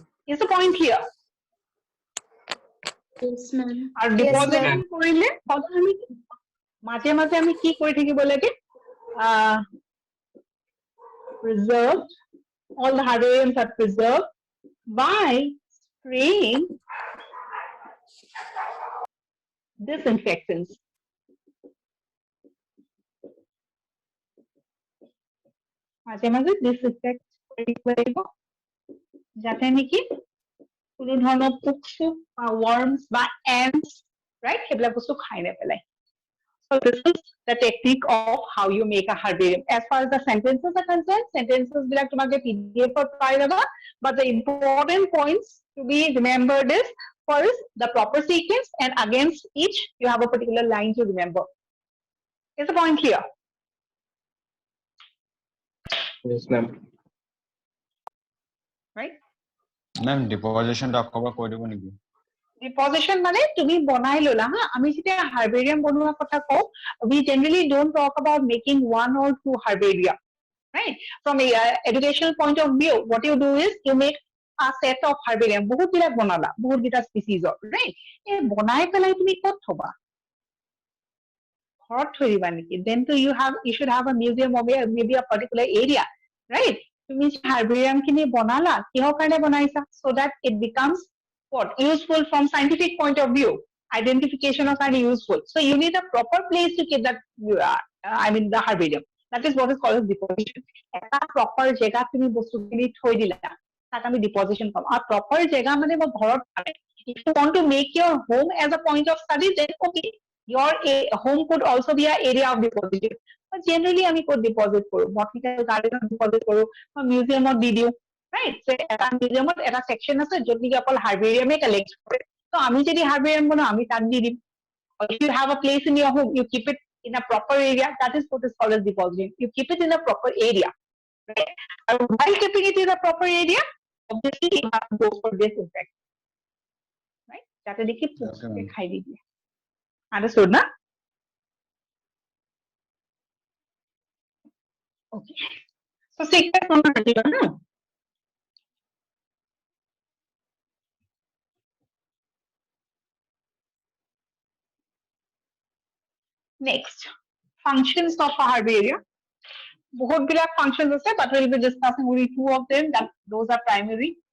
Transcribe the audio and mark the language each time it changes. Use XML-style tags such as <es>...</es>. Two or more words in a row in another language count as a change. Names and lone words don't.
<en>Is the point clear? Yes, ma'am.</en> <as>আৰু</as> <en>Yes,</en> <as>ডিপজিশন</as> <en>ma'am.</en> <as>কৰিলে সদায় আমি মাজে মাজে আমি কি কৰি থাকিব লাগে,</as> <en>preserved, all the herbariums are preserved by spraying disinfectants.</en> <as>মাজে মাজে disinfect কৰিব লাগিব যাতে নেকি কোনো ধৰণৰ পোক চোক বা worms বা ants, right? সেইবিলাক বস্তু খাই নেপেলাই.</as> <en>So this is the technique of how you make a herbarium. As far as the sentences are concerned, sentences</en> <as>বিলাক তোমাক</as> <en>PDF or</en> <as>পাই দাবা,</as> <en>but the important points to be remembered is first the proper sequence, and against each you have a particular line to remember. Is the point clear? Yes, ma'am. Right?</en> <as>Ma'am, deposition টা আকৌ কৈ দিব নেকি? Deposition মানে তুমি বনাই ললা হা, আমি যেতিয়া herbarium বনোৱা কথা কওঁ,</as> <en>we generally don't talk about making one or two herbaria, right? From a educational point of view, what you do is you make a set of herbarium.</en> <as>বহুত বিলাক বনালা, বহুত গিটা</as> <en>species of,</en> <as>right? এই বনাই পেলাই তুমি ক'ত থবা? ঘৰত থৈ দিবা নেকি?</as> <en>Then you should have a museum or maybe a particular area, right?</en> <as>তুমি herbarium খিনি বনালা, কিহৰ কাৰণে বনাইছা?</as> <en>So that it becomes what? Useful from scientific point of view. Identification of kind useful. So you need a proper place to keep that, the herbarium. That is what is called as deposition.</en> <as>এটা proper জেগা তুমি বস্তু খিনি থৈ দিলা। তাক আমি deposition কম. এ proper জেগা মানে মো ঘৰত আনে.</as> <en>If you want to make your home as a point of study, then okay, your home could also be an area of deposition. But generally ami could deposit koru. Botanical garden deposit koru. Museum or</en> <as>দি দিওঁ.</as> <en>Right?</en> <as>So এটা মিউজিয়ামত এটা সেকশন আছে যত নেকি অকল হাৰ্বেৰিয়ামে কালেক্ট কৰে, তো আমি যদি হাৰ্বেৰিয়াম বনাও আমি তাত দি দিম.</as> <en>If you have a place in your home, you keep it in a proper area. That is what is called as depositing. You keep it in a proper area, right? And while keeping it in a proper area, obviously you have to go for disinfect, right?</en> <as>যাতে দেখি পোকে খাই দি দিয়ে.</as> <en>Understood না? Okay. So sequence number 21 না? Next, functions of a herbarium.</en> <as>বহুত বিলাক functions আছে,</as> <en>but we will be discussing only two of them. Those are primary.</en>